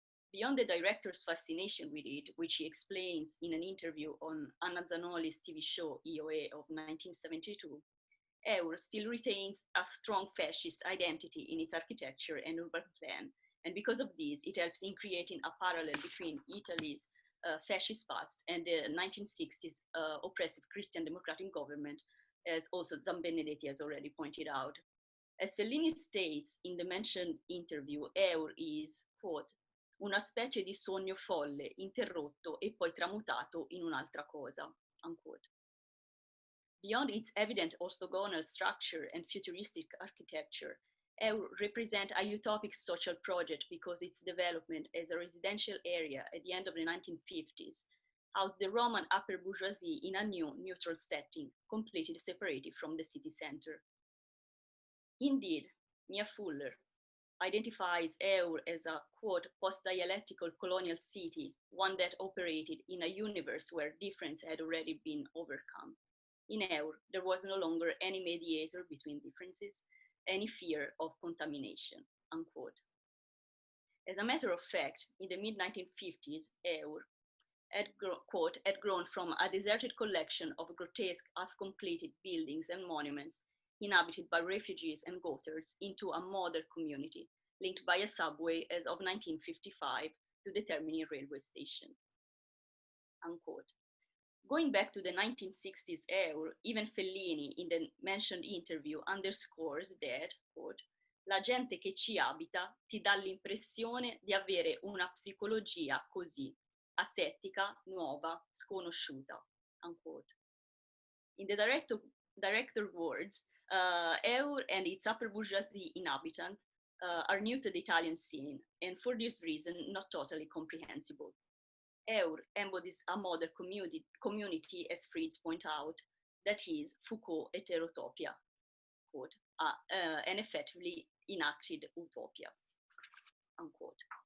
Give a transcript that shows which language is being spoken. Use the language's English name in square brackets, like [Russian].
[English] Beyond the director's fascination with it, which he explains in an interview on Anna Zanoli's TV show EOE of 1972, Eur still retains a strong fascist identity in its architecture and urban plan, and because of this, it helps in creating a parallel between Italy's fascist past and the 1960s oppressive Christian democratic government, as also Zambenedetti has already pointed out. As Fellini states in the mentioned interview, Eur is, quote, [Italian] una specie di sogno folle, interrotto e poi tramutato in un'altra cosa, unquote. [English] Beyond its evident orthogonal structure and futuristic architecture, Eur represents a utopic social project because its development as a residential area at the end of the 1950s housed the Roman upper bourgeoisie in a new neutral setting, completely separated from the city center. Indeed, Mia Fuller identifies Eur as a, quote, post-dialectical colonial city, one that operated in a universe where difference had already been overcome. In Eur, there was no longer any mediator between differences, any fear of contamination, unquote. As a matter of fact, in the mid-1950s, Eur had grown from a deserted collection of grotesque, half-completed buildings and monuments inhabited by refugees and Gothers into a model community linked by a subway as of 1955 to the Termini railway station, unquote. Going back to the 1960s Eur, even Fellini in the mentioned interview underscores that, quote, [Italian] la gente che ci abita ti dà l'impressione di avere una psicologia così, asettica, nuova, sconosciuta, unquote. [English] In the director words, Eur and its upper bourgeoisie inhabitants are new to the Italian scene, and for this reason, not totally comprehensible. Eur embodies a model community, as Fritz points out, that is Foucault heterotopia, quote, an effectively enacted utopia, unquote.